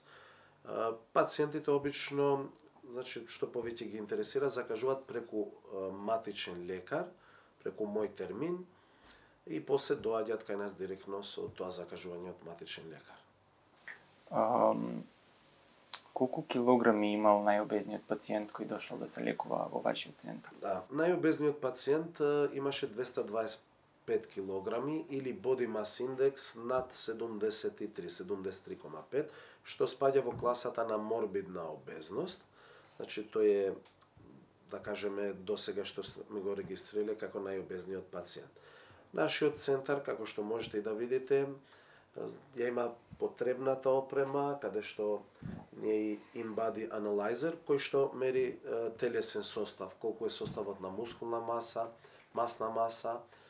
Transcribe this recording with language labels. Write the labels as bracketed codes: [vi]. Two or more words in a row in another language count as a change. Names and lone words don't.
[mk] Пациентите обично, значи, што повеќе ги интересира, закажуваат преку матичен лекар, преку мој термин, и после доаѓаат кај нас директно со тоа закажување од матичен лекар. Колку килограми имал најобезниот пациент кој дошол да се лекува во вашиот центар? Да, најобезниот пациент имаше 225 килограми или [en] body mass index [mk] над 73, 73,5, што спаѓа во класата на морбидна обезност. Значи, тој е, да кажеме, досега што сме го регистрирале како најобезниот пациент. Нашиот центар, како што можете и да видите, ја има потребната опрема, каде што не е InBody Analyzer, кој што мери телесен состав, колку е составот на мускулна маса, масна маса,